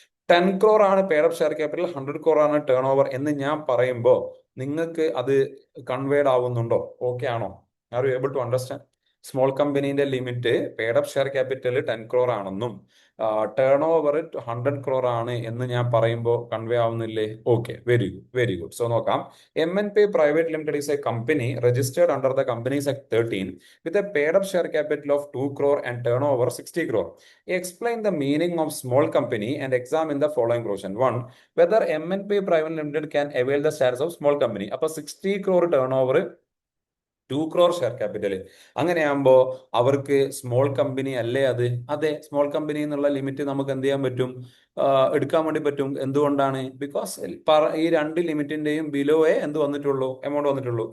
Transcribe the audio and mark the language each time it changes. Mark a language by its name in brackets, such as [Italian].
[Malayalam] 10 crore ആണ് paid up share capital, 100 crore ആണ് turn over എന്ന് ഞാൻ പറയുമ്പോൾ നിങ്ങൾക്ക് അത് കൺവേഡ് ആവുന്നുണ്ടോ? ഓക്കെ ആണോ? [English] Are you able to understand? [Malayalam] Small കമ്പനീന്റെ limit paid up share capital 10 crore ആണെന്നും ടേൺ ഓവർ 100 crore ആണ് എന്ന് ഞാൻ പറയുമ്പോൾ convey ആവുന്നില്ലേ? [English] Okay, very good, very good. So നോക്കാം. MNP Private Limited is a company registered under the Companies Act 13 with a paid up share capital of 2 crore and turnover 60 crore. Explain the meaning of small company and examine the following question. 1. Whether MNP Private Limited can avail the status of small company. [Malayalam] അപ്പോൾ 60 crore turnover 2 crore share capital, അങ്ങനെയാകുമ്പോൾ അവർക്ക് small company അല്ലേ അത്? അതെ, small company എന്നുള്ള limit നമുക്ക് എന്ത് ചെയ്യാൻ പറ്റും? എടുക്കാൻ വേണ്ടി പറ്റും. എന്തുകൊണ്ടാണ്? ബിക്കോസ് ഈ രണ്ട് ലിമിറ്റിന്റെയും ബിലോയെ എന്ത് വന്നിട്ടുള്ളൂ? എമൗണ്ട് വന്നിട്ടുള്ളൂ.